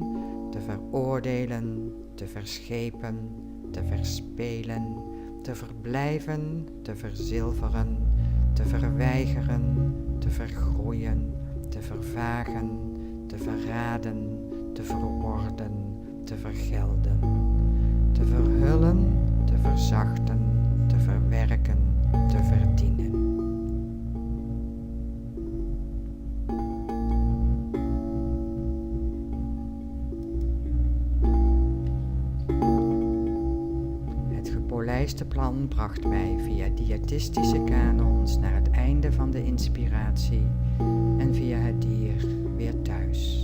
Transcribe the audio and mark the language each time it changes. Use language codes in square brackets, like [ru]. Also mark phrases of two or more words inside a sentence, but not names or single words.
[nl] te veroordelen, te verschepen, te verspelen, te verblijven, te verzilveren, te verweigeren, te vergroeien, te vervagen, te verraden, te verworden, te vergelden, te verhullen, te verzachten, te verwerken, te verdienen. Het gepolijste plan bracht mij via diëtistische kanons naar het einde van de inspiratie en via het dier weer thuis.